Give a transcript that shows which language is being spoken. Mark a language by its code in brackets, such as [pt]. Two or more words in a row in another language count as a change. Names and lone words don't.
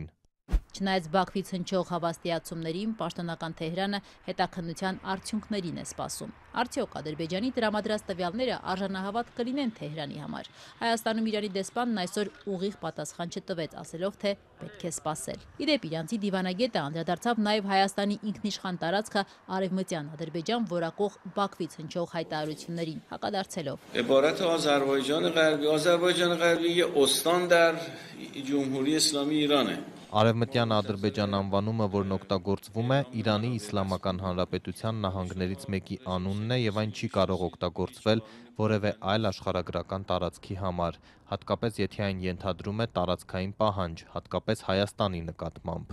[hy] Չնայած Բաքվից հնչող հավաստիացումներին, պաշտոնական Թեհրանը հետաքննության արդյունքներին է սպասում։ Արդյոք Ադրբեջանի տրամադրած տվյալները արժանահավատ կլինեն Թեհրանի համար։ Հայաստանում Իրանի դեսպանն այսօր ուղիղ պատասխան չտվեց, ասելով, թե պետք է սպասել։ Իդեպ իրանցի դիվանագետը անդրադարձավ նաև Հայաստանի ինքնիշխան տարածքը արևմտյան Ադրբեջան որակող Բաքվից հնչող հայտարարություններին, հակադարձելով. [fa] عبارت آذربایجان غربی یه استان در جمهوری اسلامی ایرانه. [hy] Արևմտյան Ադրբեջան անվանումը, որն օգտագործվում է, Իրանի Իսլամական Հանրապետության նահանգներից մեկի անունն է եւ այն չի կարող օգտագործվել որևէ այլ աշխարհագրական տարածքի համար, հատկապես եթե այն ենթադրում է տարածքային պահանջ, հատկապես Հայաստանի նկատմամբ։